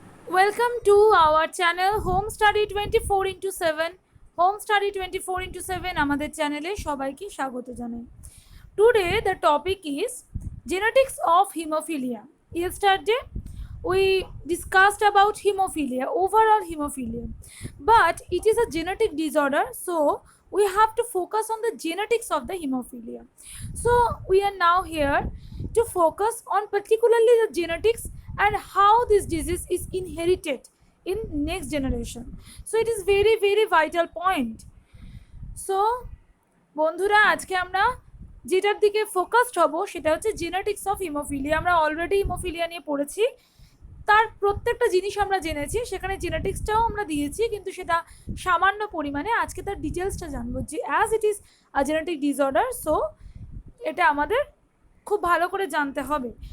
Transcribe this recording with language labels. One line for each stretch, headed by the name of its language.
English: Welcome to our channel Home Study 24 into 7.
Bangla: Home Study 24 into 7 আমাদের চ্যানেলে সবাইকে স্বাগত জানাই।
English: Today the topic is genetics of hemophilia. Yesterday we discussed about hemophilia, overall hemophilia, but it is a genetic disorder, so we have to focus on the genetics of the hemophilia. So we are now here to focus on particularly the genetics and how this disease is inherited in next generation. So it is very vital point.
Bangla: So বন্ধুরা, আজকে আমরা যেটার দিকে focused হব সেটা হচ্ছে genetics of haemophilia. আমরা already haemophilia নিয়ে পড়েছি, তার প্রত্যেকটা জিনিস আমরা জেনেছি, সেখানে জেনেটিক্সটাও আমরা দিয়েছি, কিন্তু সেটা সামান্য পরিমাণে। আজকে তার ডিটেলসটা জানবো যে
English: as it is a genetic disorder,
Bangla: so এটা আমাদের খুব ভালো করে জানতে হবে।